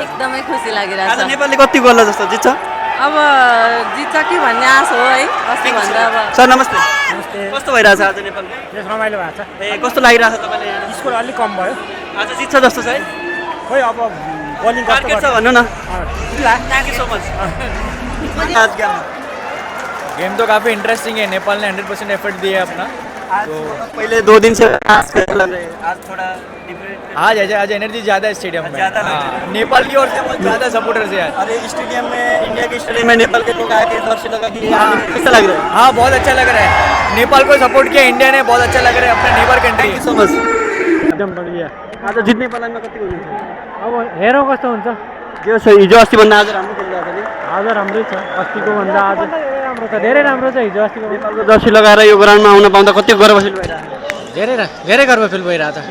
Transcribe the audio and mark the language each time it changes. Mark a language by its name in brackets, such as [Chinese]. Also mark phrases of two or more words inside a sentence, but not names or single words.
[Nepali] एकदमै खुसी लागिरहेछ। आज नेपालले कति गोल जस्तो जित्छ? अब जित्छ कि भन्ने आश हो है। अस्ति भन्दा अब सर नमस्ते। कस्तो भइरहेछ आज नेपालको? रमाइलो भएको छ। ए कस्तो लागिरहेछ तपाईँलाई? स्कोर अलिक कम भयो। आज जित्छ जस्तो छ है? खोइ अब बलिङ टार्गेट छ भन्नु न। [English] थैंक you so much. आज [Hindi] गेम तो काफ़ी इंटरेस्टिंग है। नेपाल ने 100% एफर्ट दिया है अपना आज पहले 2 दिन से आज कैसा लग रहा है? आज थोड़ा डिफरेंट आज एनर्जी ज़्यादा है स्टेडियम में। ज़्यादा लग रहा हाँ, नेपाल की ओर से बहुत ज़्यादा सपोर्टर्स है। अरे स्टेडियम में, इंडिया के स्टेडियम में नेपाल के लोग आके दर्शन लगा के कैसा लग रहा है? हाँ, बहुत अच्छा लग रहा है। नेपाल को सपोर्ट किया इंडिया ने, बहुत अच्छा लग रहा है। अपना [English] neighbor country. so much [Hindi] एकदम बढिया। [Nepali] आज जित्ने पालामा कति हुनुहुन्छ? अब हेरौँ कस्तो हुन्छ। जो छ हिजो अस्तिभन्दा आज राम्रो खेलिरहेको छ नि। आज राम्रै छ, अस्तिको भन्दा आज राम्रो छ, धेरै राम्रो छ हिजो अस्तिको भन्दा। नेपालको जर्सी लगाएर यो ग्राउन्डमा आउन पाउँदा कति गर्व फिल भइरहेको छ? धेरै गर्व फिल भइरहेको छ।